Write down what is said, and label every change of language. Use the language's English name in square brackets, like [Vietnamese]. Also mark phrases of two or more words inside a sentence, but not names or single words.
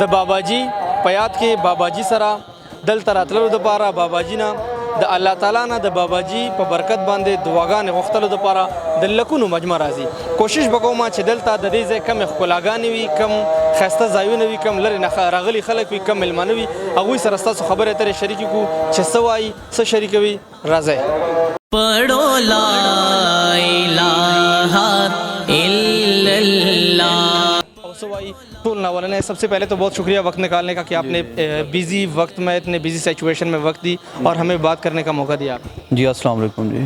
[Pashto] د باباجي په یاد کې باباجي سره دلته راتللو دپاره باباجي نه د الله تعالی نه د باباجي په برکت باندې دعاګانې غوښتلو دپاره د لکونو مجمع راځي. کوشش به کوم چې دلته د دې ځای کمې ښکلاګانې وي کم ښایسته ځایونه وي کم لرې نه راغلي خلک وي کم میلمانه وي هغوی سره ستاسو خبرې اترې شریکې کړو چې څه وایي څه شریکوي. راځئ [Arabic] پڑھو لا الہ الا اللہ. [Urdu] ٹول ناولنے سب سے پہلے تو بہت شکریہ وقت نکالنے کا کہ آپ نے بیزی وقت میں اتنے بیزی سچویشن میں وقت دی اور ہمیں بات کرنے کا موقع دیا. جی السلام علیکم. جی